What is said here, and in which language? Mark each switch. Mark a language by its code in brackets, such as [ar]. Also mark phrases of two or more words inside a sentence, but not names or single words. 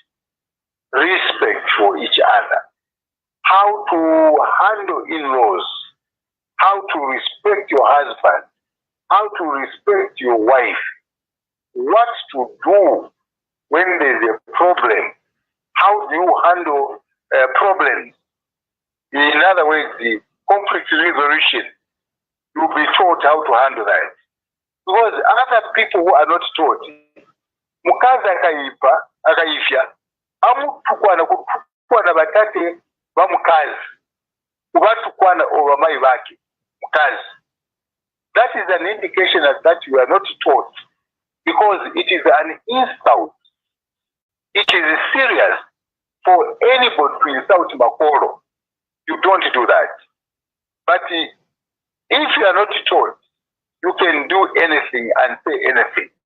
[en] Respect for each other, how to handle in-laws, how to respect your husband, how to respect your wife, what to do when there's a problem, how do you handle problems. In other words, the conflict resolution, you'll be taught how to handle that. Because other people who are not taught, [bem] mukazi akaifya, amutukwana kutukwana batate ba mukazi ubatukwana obamayi bake mukazi. [en] That is an indication that you are not taught, because it is an insult. It is serious for anybody to insult Makoro. You don't do that. But if you are not taught, you can do anything and say anything.